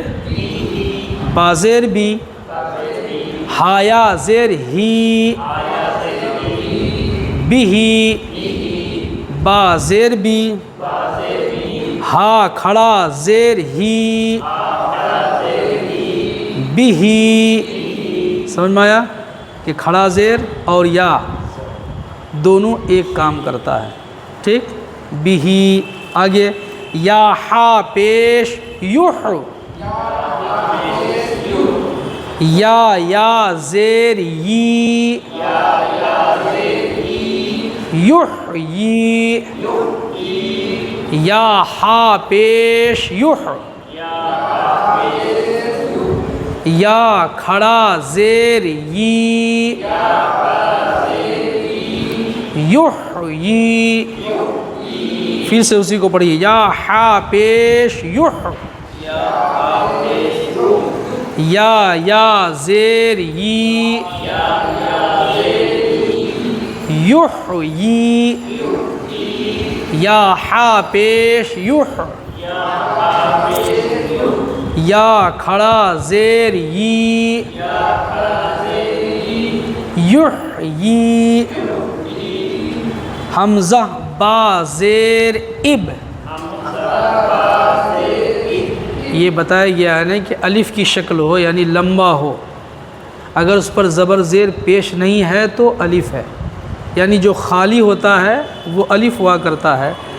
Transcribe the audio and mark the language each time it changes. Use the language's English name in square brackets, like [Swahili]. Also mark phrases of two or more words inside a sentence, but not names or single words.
[Urdu] با زیر بی، ہا یا زیر ہی، بی ہی، با زیر بی، ہا کھڑا زیر ہی، بی ہی۔ سمجھ میں آیا کہ کھڑا زیر اور یا دونوں ایک کام کرتا ہے، ٹھیک؟ بی ہی۔ آگے یا ہا پیش یوح، یا زیر یی، یوح یی، یا ہا پیش یوح، یا کھڑا زیر یی، یوح یی۔ پھر سے اسی کو پڑھیے، یا ہا پیش یوح، یا زیر یی، یوح یی، یا ہا پیش یوح، یا کھڑا زیر یی، یوح یی۔ حمزہ با زیر اب، یہ بتایا گیا ہے نا کہ الف کی شکل ہو یعنی لمبا ہو، اگر اس پر زبر زیر پیش نہیں ہے تو الف ہے، یعنی جو خالی ہوتا ہے وہ الف ہوا کرتا ہے۔